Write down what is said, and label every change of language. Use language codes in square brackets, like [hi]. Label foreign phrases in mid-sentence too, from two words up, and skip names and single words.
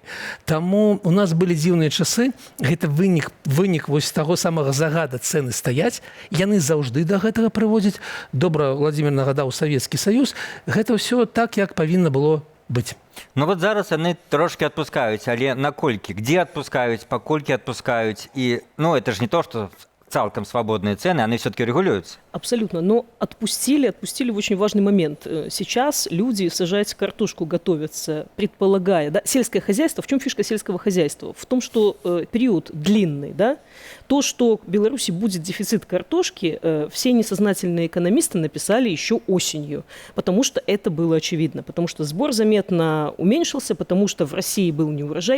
[be] Таму у нас былі дзіўныя часы. Гэта вынік вось таго самага загада цэны стаяць. Яны заўжды да гэтага прыводзяць. Добра, Владимир нагадаў Савецкі Саюз. Гэта ўсё так, як павінна было быць. [ru] Ну вот [be] зараз яны трошки адпускаюць, але наколькі? Где адпускаюць, паколькі адпускаюць? І, ну, [ru] это ж не то, что цалком свободные цены, они все-таки регулируются. Абсолютно. Но отпустили в очень важный момент. Сейчас люди сажать картошку готовятся, предполагая, да, сельское хозяйство, в чем фишка сельского хозяйства? В том, что период длинный, да, то, что в Беларуси будет дефицит картошки, все несознательные экономисты написали еще осенью, потому что это было очевидно, потому что сбор заметно уменьшился, потому что в России был неурожай.